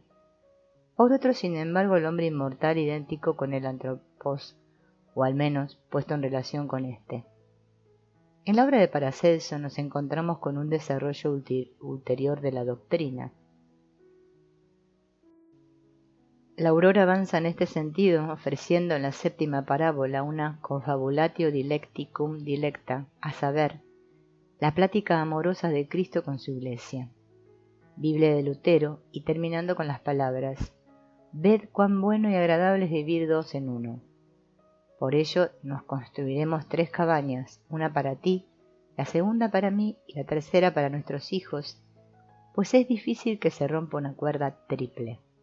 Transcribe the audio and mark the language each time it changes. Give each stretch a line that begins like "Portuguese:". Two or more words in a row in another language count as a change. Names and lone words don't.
Spanish: Por otro, sin embargo, el hombre inmortal idéntico con el antropos, o al menos puesto en relación con éste. En la obra de Paracelso nos encontramos con un desarrollo ulterior de la doctrina. La Aurora avanza en este sentido, ofreciendo en la séptima parábola una
Latin: confabulatio dilecticum dilecta,
Spanish: a saber, la plática amorosa de Cristo con su Iglesia, Biblia de Lutero, y terminando con las palabras: ved cuán bueno y agradable es vivir dos en uno. Por ello nos construiremos 3 cabañas, una para ti, la segunda para mí y la tercera para nuestros hijos, pues es difícil que se rompa una cuerda triple.